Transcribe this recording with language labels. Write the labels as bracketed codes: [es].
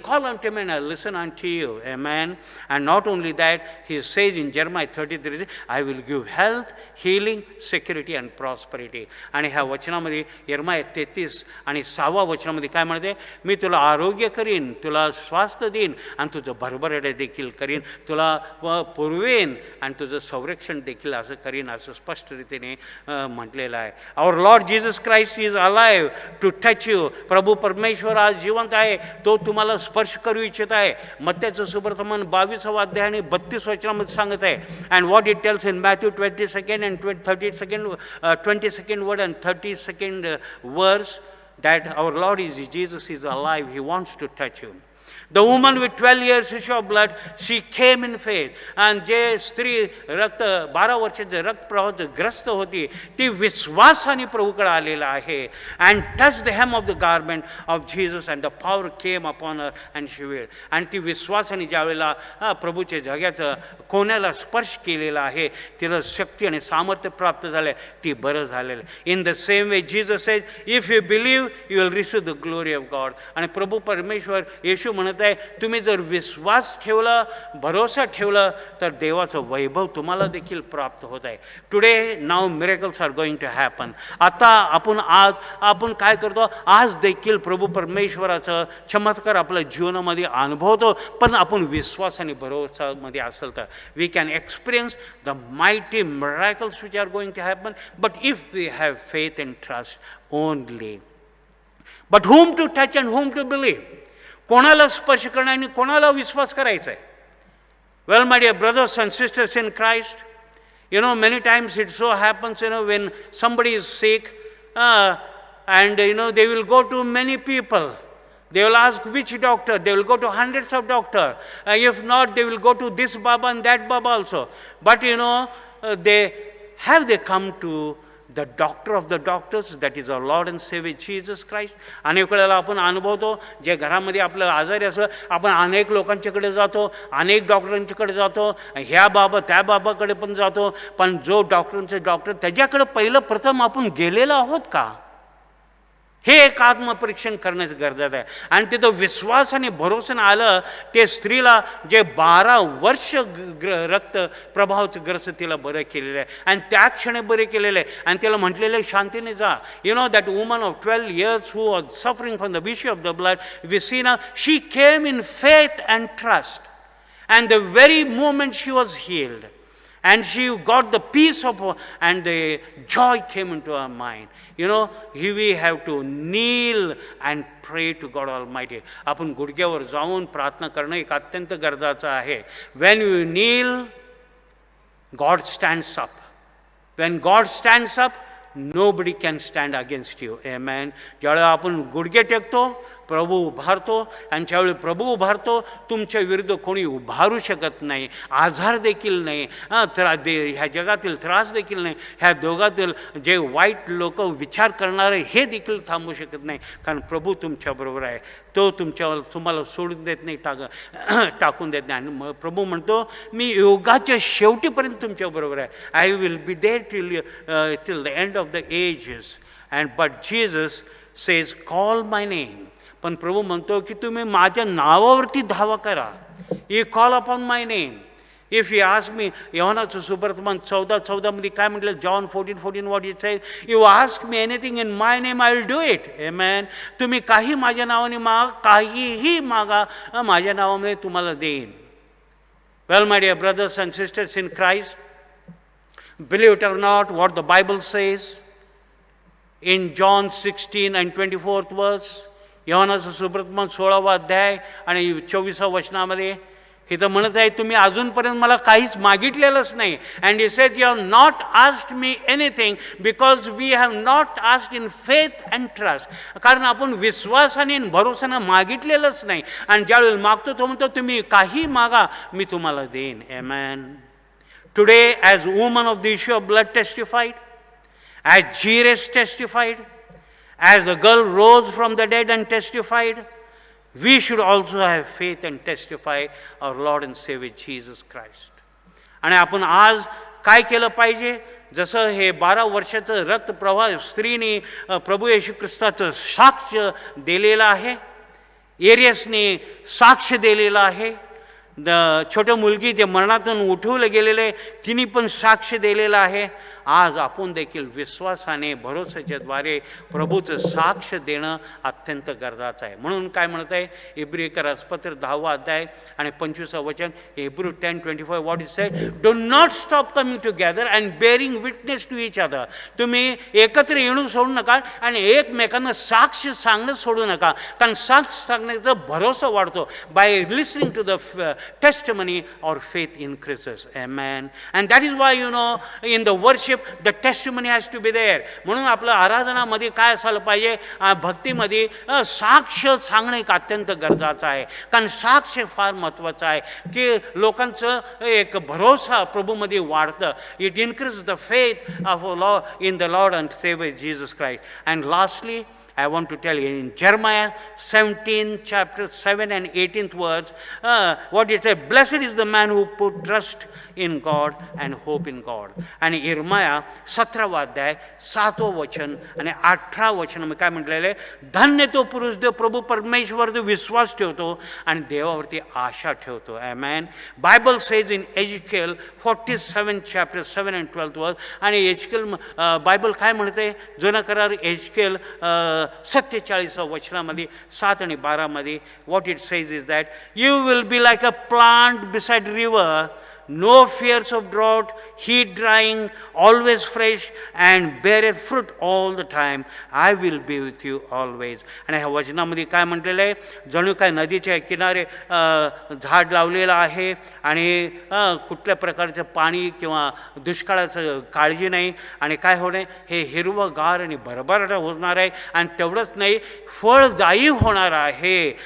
[en] Call on to me and listen on to you. Amen. And not only that, he says in Jeremiah 33, I will give health, healing, security and prosperity. [mr] आणि ह्या वचनामध्ये यर्माय 33 आणि 6 वचनामध्ये काय म्हणते, मी तुला आरोग्य करीन, तुला स्वास्थ्य देईन आणि तुझं भरभराट देखील करीन, तुला पुरवेन आणि तुझं संरक्षण देखील असं करीन, असं स्पष्ट रीतीने म्हटलेलं आहे. [en] Our Lord Jesus Christ is alive to touch you. [mr] प्रभू परमेश्वर आज जिवंत आहे, तो तुम्हाला स्पर्श करू इच्छित आहे. मत्त्याचं सुप्रतमन 22 अध्याय आणि 32 वचनामध्ये सांगत आहे. [en] And what it tells in Matthew 22nd and 22nd word and 32nd verse, that our Lord Jesus is alive. He wants to touch you. The woman with 12 years issue of blood, she came in faith. [mr] आणि जे स्त्री 12 वर्षाचे रक्तप्रवाहाचे ग्रस्त होती, ती विश्वासाने प्रभूकडे आलेला आहे. [en] And touch the hem of the garment of Jesus and the power came upon her and she will. [mr] आणि ती विश्वासाने ज्यावेळेला प्रभूच्या जगाचं कोण्याला स्पर्श केलेला आहे, तिला शक्ती आणि सामर्थ्य प्राप्त झाले, ती बरं झालेलं. [en] In the same way Jesus says, if you believe you will receive the glory of God. [mr] आणि प्रभू परमेश्वर येशू म्हणत आहे, तुम्ही जर विश्वास ठेवला, भरोसा ठेवला, तर देवाचं वैभव तुम्हाला देखील प्राप्त होत आहे. [en] Today now miracles are going to happen. [mr] आता आपण काय करतो, आज देखील प्रभू परमेश्वराचं चमत्कार आपल्या जीवनामध्ये अनुभवतो. पण आपण विश्वास आणि भरोसामध्ये असेल तर [en] We can experience the mighty miracles which are going to happen. But if we have faith and trust only. But whom to touch and whom to believe. [mr] कोणाला स्पर्श करणं आणि कोणाला विश्वास करायचा आहे. [en] Well my dear brothers and sisters in Christ, You know, many times it so happens, when somebody is sick, and, they will go to many people. They will ask which doctor. They will go to hundreds of doctors. If not, they will go to this Baba and that Baba also. But, they come to the doctor of the doctors, that is our Lord and Savior Jesus Christ. [mr] अनेक वेळेला आपण अनुभवतो, जे घरामध्ये आपलं आजारी असलं, आपण अनेक लोकांच्याकडे जातो, अनेक डॉक्टरांच्याकडे जातो, ह्या बाबा त्या बाबाकडे पण जातो, पण जो डॉक्टरांचे डॉक्टर त्याच्याकडे पहिलं प्रथम आपण गेलेलो आहोत का, हे एक आत्मपरीक्षण करण्याचं गरजेचं आहे. आणि तिथं विश्वासाने भरोसाने आलं, ते स्त्रीला जे 12 वर्ष रक्त प्रभावाचं ग्रस्त तिला बरं केलेलं आहे, आणि त्या क्षणी बरे केलेलं आहे, आणि तिला म्हटलेलं आहे शांतीने जा. [en] That woman of 12 years who was suffering from the issue of the blood, we see now she came in faith and trust, and the very moment she was healed, and she got the peace of, and the joy came into her mind. Here we have to kneel and pray to God Almighty. [mr] आपण गुडघ्यावर जाऊन प्रार्थना करणं एक अत्यंत गरजेचं आहे. [en] When you kneel, God stands up. When God stands up, nobody can stand against you. Amen. [mr] ज्यावेळेला आपण गुडघे टेकतो, प्रभू उभारतो, आणि ज्यावेळी प्रभू उभारतो, तुमच्या विरुद्ध कोणी उभारू शकत नाही, आजार देखील नाही, ह्या जगातील त्रास देखील नाही, ह्या दोघातील जे वाईट लोक विचार करणारे हे देखील थांबू शकत नाही, कारण प्रभू तुमच्याबरोबर आहे. तो तुम्हाला सोडून देत नाही, टाकून देत नाही. आणि प्रभू म्हणतो, मी युगाच्या शेवटीपर्यंत तुमच्याबरोबर आहे. [en] I will be there till the end of the ages. And but Jesus says, call my name. [mr] पण प्रभू म्हणतो की तुम्ही माझ्या नावावरती धावा करा. [en] You call upon my name. If you ask me, [mr] योहानाचं सुवर्तमान 14:14 मध्ये काय म्हटलं, [en] John 14:14 what it says, you ask me anything in my name, I will do it. Amen. [mr] तुम्ही काही माझ्या नावाने मागा, काहीही मागा, माझ्या नावामध्ये तुम्हाला देईन. [en] well my dear brothers and sisters in Christ, believe it or not, what the Bible says in John 16 and 24th verse, [mr] योहानाचं सुवर्तमान 16वा अध्याय आणि 24व्या वचनामध्ये इथं म्हणत आहे, तुम्ही अजूनपर्यंत मला काहीच मागितलेलंच नाही. [en] And he said, you have not asked me anything because we have not asked in faith and trust. [mr] कारण आपण विश्वासाने भरोसाने मागितलेलंच नाही, आणि ज्यावेळी मागतो तो म्हणतो, तुम्ही काही मागा, मी तुम्हाला देईन. आमेन. [en] Today as woman of the issue of blood testified, as Jairus testified, as the girl rose from the dead and testified, we should also have faith and testify our Lord and Savior Jesus Christ. [mr] आणि आपण आज काय केलं पाहिजे, जसं हे 12 वर्षाचं रक्तप्रवाह स्त्रीने प्रभू येशू ख्रिस्ताचं साक्ष दिलेलं आहे, एरियसने साक्ष दिलेलं आहे, छोट्या मुलगी ते मरणातून उठवलं गेलेले तिने पण साक्ष दिलेलं आहे. आज आपण देखील विश्वासाने भरोसाच्या द्वारे प्रभूचं साक्ष देणं अत्यंत गरजेचं आहे. म्हणून काय म्हणत आहे इब्रियकरास पत्र 10वा अध्याय आणि 25वा वचन, [en] Hebrews 10:25, what it say, do not stop coming together and bearing witness to each other. [mr] तुम्ही एकत्र येणं सोडू नका आणि एकमेकांना साक्ष सांगणं सोडू नका, कारण साक्ष सांगण्याचा भरोसा वाढतो [en] By listening to the testimony or faith increases. Amen. And that is why, in the worship, the testimony has to be there. [mr] म्हणून आपलं आराधनामध्ये काय असायला पाहिजे, भक्तीमध्ये साक्ष सांगणं एक अत्यंत गरजेचं आहे, कारण साक्ष फार महत्त्वाचं आहे की लोकांचं एक भरोसा प्रभूमध्ये वाढतं. [en] It increase the faith of Lord in the Lord and saviour Jesus Christ. And lastly I want to tell you, in Jeremiah 17, chapter 7 and 18th words, what it says, blessed is the man who put trust in God and hope in God. [mr] आणि इर्माया 17वा अध्याय 7वं वचन आणि 18 वचन मी काय म्हटलेलं, धन्य तो पुरुष जो प्रभू परमेश्वरवर विश्वास ठेवतो आणि देवावरती आशा ठेवतो. आमेन. [en] Bible says in Ezekiel 47 chapter 7 and 12th verse, [mr] आणि एजिकेल बायबल काय म्हणते, जुना करार एजिकेल 47 वचनामध्ये 7 आणि 12 मध्ये, [en] What it says is that you will be like a plant beside river no fears of drought, heat drying, always fresh, and beareth fruit all the time. I will be with you always. [mr] आणि ह्या वचनामध्ये काय म्हटलेलं आहे, जणू काय नदीच्या किनारे झाड लावलेलं आहे आणि कुठल्या प्रकारचं पाणी किंवा दुष्काळाचं काळजी नाही आणि काय होणे, हे हिरवंगार आणि भरभराट होणार आहे आणि तेवढंच नाही, फळदायी होणार आहे.